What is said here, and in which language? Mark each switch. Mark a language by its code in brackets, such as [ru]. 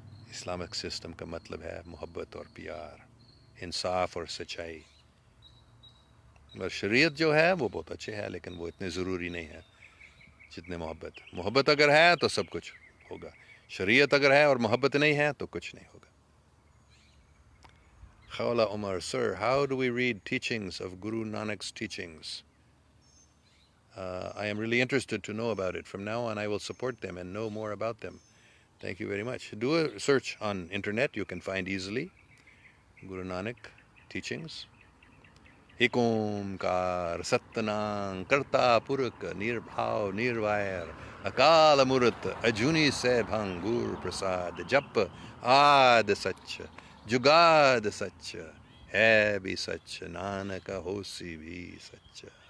[ur] Islamic system کا مطلب ہے محبت اور پیار، انصاف اور سچائی. اور شریعت جو ہے وہ بہت اچھے ہے، لیکن وہ اتنے ضروری نہیں ہے جتنے محبت اگر ہے تو سب کچھ ہوگا. شریعت اگر ہے اور محبت نہیں ہے تو کچھ نہیں ہوگا. [en] Khawla Umar, sir, how do we read teachings of Guru Nanak's teachings? I am really interested to know about it. From now on, I will support them and know more about them. Thank you very much. Do a search on internet. You can find easily Guru Nanak teachings. [pa] ایک اومکار ستنام کرتا pork نربھاو نروائر اکال امرت اجونی سے بھنگور پرساد جپ آد سچ جگاد سچ ہے بھی سچ نانک ہوسی بھی سچ.